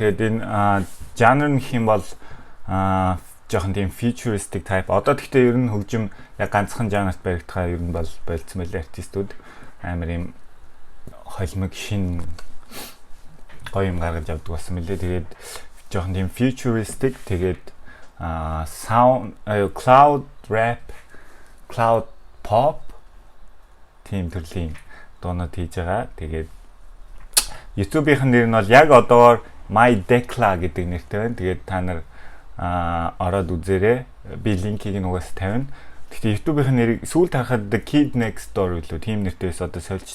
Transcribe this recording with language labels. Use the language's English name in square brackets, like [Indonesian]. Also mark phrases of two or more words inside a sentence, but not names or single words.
[Mongolian] Тэгээд энэ жанр нь хэм бол жоохон тийм [English] futuristic type. [Mongolian] Одоо гэхдээ ер нь хөгжим яг ганцхан жанрт баригдахаа ер нь бол болцсон байл артистууд амар ийм холимог шин гоё юм гаргаж авдаг болсон мөлий. Тэгээд жоохон тийм futuristic тэгээд [English] sound cloud rap, cloud pop [Mongolian] тийм төрлийн дуунууд хийж байгаа. Тэгээд YouTube-ийн нэр нь бол яг одоор My Decla гэдэг нэртэй байна. Тэгээд та нар ороод үзээрэй. Би линкийг нь угаас тавина. Гэхдээ YouTube-ийн нэрийг сүүлд харахад The Kid Next Door гэлөө тийм нэртэйс одоо сольж.